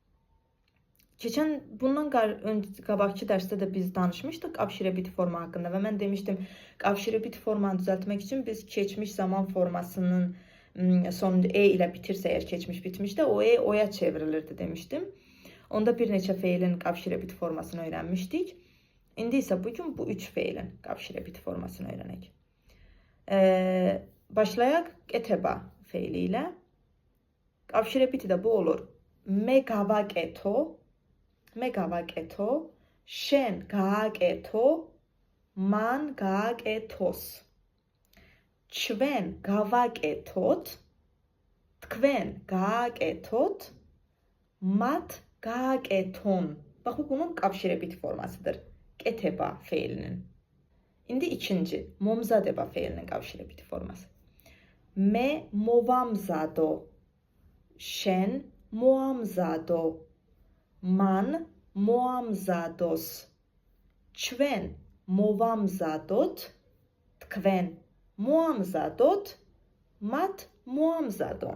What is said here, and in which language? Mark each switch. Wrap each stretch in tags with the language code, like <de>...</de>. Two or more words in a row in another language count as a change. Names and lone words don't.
<az>Bundan qabaqki dərsdə də biz danışmışdıq qavşirəbiti forma haqqında və mən demişdim, qavşirəbiti formanı düzəltmək üçün biz keçmiş zaman formasının sonunda e ilə bitirsə, əgər keçmiş bitmişdə, o e oya çevrilirdi demişdim. Onda bir neçə feilin qavşirəbiti formasını öyrənmişdik. İndi isə bugün bu 3 feilin qavşirəbiti formasını öyrənək. Başlayaq qeteba feili ilə. Qavşirəbiti də bu olur.</az> <ka>Me გავაკეთო, მე გავაკეთო, შენ გააკეთო, მან გააკეთოს. ჩვენ გავაკეთოთ, თქვენ გააკეთოთ, მათ გააკეთონ.</ka> <az>Baxın, bunun qavşirəbiti formasıdır. Qeteba feilinin. İndi ikinci, momzadeba feilinin qavşirəbiti forması.</az> <ka>მე მოვამზადო, შენ მოამზადო, მან მოამზადოს. ჩვენ მოვამზადოთ, თქვენ მოამზადოთ, მათ მოამზადონ.</ka>